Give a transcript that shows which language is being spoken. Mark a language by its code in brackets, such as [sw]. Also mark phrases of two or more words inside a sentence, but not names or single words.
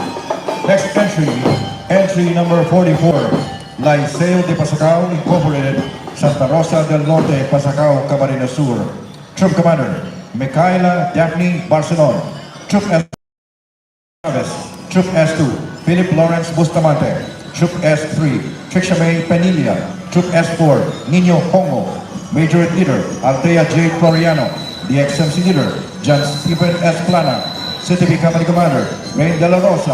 [en] Next entry, entry number 44, Liceo de Pasacao Incorporated, Santa Rosa del Norte, Pasacao, Camarines Sur. Troop Commander, Micaela Daphne Barcelon. Troop S. Travis. Troop S2, Philip Lawrence Bustamante. Troop S3, Tricia May Penilla. Troop S4, Nino Hongo. Majorette Leader, Althea J. Floriano. DXMC Leader, John Stephen S. Plana. CTV Company Commander, Rain De La Rosa.